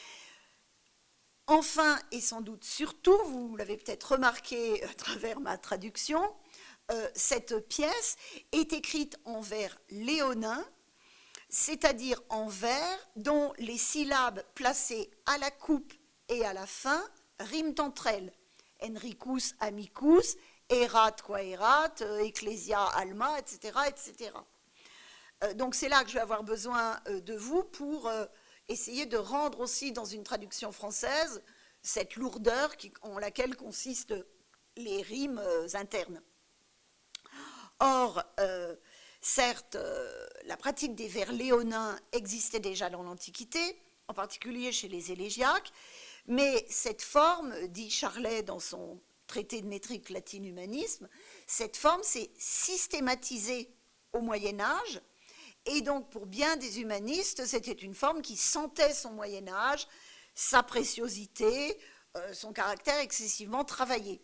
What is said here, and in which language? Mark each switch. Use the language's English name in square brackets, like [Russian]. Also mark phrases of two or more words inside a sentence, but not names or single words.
[French] Enfin, et sans doute surtout, vous l'avez peut-être remarqué à travers ma traduction, cette pièce est écrite en vers léonin, c'est-à-dire en vers dont les syllabes placées à la coupe et à la fin riment entre elles. [Latin] Enricus, amicus, erat qua erat, ecclesia alma, etc., etc. [French] Donc c'est là que je vais avoir besoin de vous pour essayer de rendre aussi dans une traduction française cette lourdeur en laquelle consistent les rimes internes. Or, certes, la pratique des vers léonins existait déjà dans l'Antiquité, en particulier chez les élégiaques, mais cette forme, dit Charlet dans son traité de métrique latine-humanisme, cette forme s'est systématisée au Moyen-Âge, et donc pour bien des humanistes, c'était une forme qui sentait son Moyen-Âge, sa préciosité, son caractère excessivement travaillé.